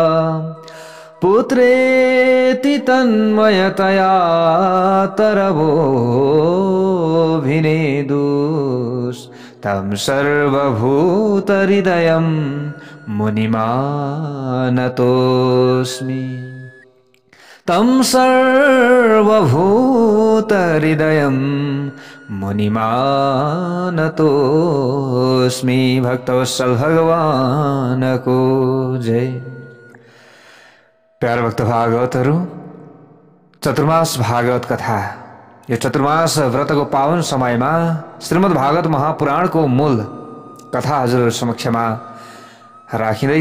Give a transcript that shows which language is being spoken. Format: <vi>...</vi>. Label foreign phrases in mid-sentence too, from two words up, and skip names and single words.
<sa>पुत्रेति तन्मयतया तरवोऽभिनेदुस् तं सर्वभूतहृदयं मुनिमानतोऽस्मि। तं सर्वभूतहृदयं मुनिमानतोऽस्मि।</sa> <ne>भक्तवत्सल भगवान को जय। प्यारे भक्त भागवतहरू, चतुर्मास भागवत कथा। यो चतुर्मास व्रतको पावन समयमा श्रीमद् भागवत महापुराणको मूल कथा हजुरहरु समक्षमा राखिँदैछ।</ne>